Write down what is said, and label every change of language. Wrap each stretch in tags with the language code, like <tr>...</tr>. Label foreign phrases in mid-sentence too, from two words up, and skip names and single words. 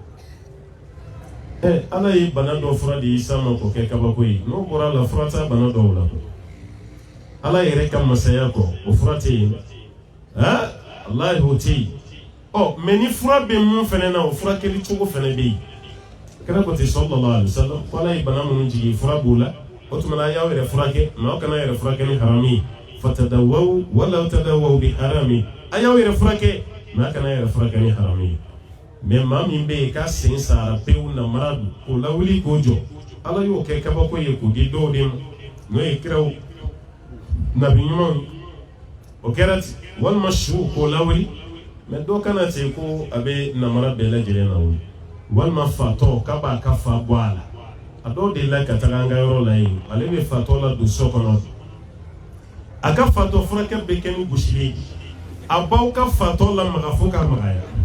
<bm>kɔ ala ye bana dɔ fura de Isa ma k'o kɛ kabako ye n'o bɔra a la fura t'a bana dɔw la ala yɛrɛ ka masaya kɔ o fura tɛ yen Allahi o tɛ yen mɛ ni fura bɛ mun fɛnɛ na o fura kɛli cogo fɛnɛ bɛ yen kira ko ten</bm> <ar>صلى الله عليه وسلم</ar> <bm>ko ala ye bana minnu jigin fura b'o la o tuma na y'aw yɛrɛ furakɛ mɛ aw kana yɛrɛ furakɛ ni haramu ye</bm> <ar>فتداووا ولا تداووا بحرام</ar> <bm>a y'aw yɛrɛ furakɛ mɛ a kana yɛrɛ furakɛ ni haramu ye mɛ maa min bɛ yen k'a sen sara pewu namara don k'o lawuli k'o jɔ ala y'o kɛ kabako ye k'o di dɔw de ma n'o ye kiraw nabi ɲumanw o kɛra ten walima su k'o lawuli mɛ dɔw kana ten ko a bɛ namara bɛɛ lajɛlen na wuli walima fatɔ k'a b'a ka fa bɔ a la a dɔw de la ka taga an ka yɔrɔ la yen ale bɛ fatɔ la don so kɔnɔ a ka fatɔ furakɛ bɛ kɛ ni gosili ye a baw ka fatɔ la maga fo k'a magaya</bm>